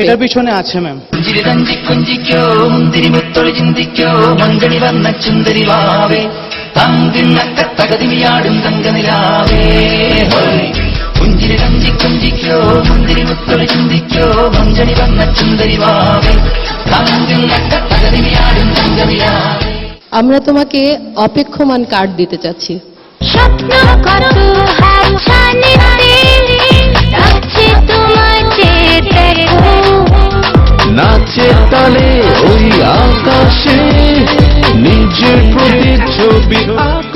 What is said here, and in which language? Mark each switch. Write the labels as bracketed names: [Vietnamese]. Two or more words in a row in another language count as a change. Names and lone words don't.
[Bangla] এটার পিছনে আছে ম্যাম। [Malayalam] ജിരിതഞ്ചി കുഞ്ചിക്കോ മുന്തിരി മുത്തൊളി ചിന്തിക്കോ മഞ്ചണി വന്ന ചുന്ദരി വാവേ തങ്കിന്നക്ക തകതിമിയാടും തങ്കനിലാവേ പുഞ്ചിരി തഞ്ചി കുഞ്ചിക്കോ മുന്തിരി മുത്തൊളി ചിന്തിക്കോ മഞ്ചണി വന്ന ചുന്ദരി വാവേ തങ്കിന്നക്ക തകതിമിയാടും തങ്കനിലാവേ। [Bangla] আমরা তোমাকে অপেক্ষমান কার্ড দিতে চাচ্ছি। স্বপ্ন করো হাতছানিতে রাখছি তোমার চেয়ে দেখো নাচের তালে ওই আকাশে নিজের প্রতিচ্ছবি আঁকো।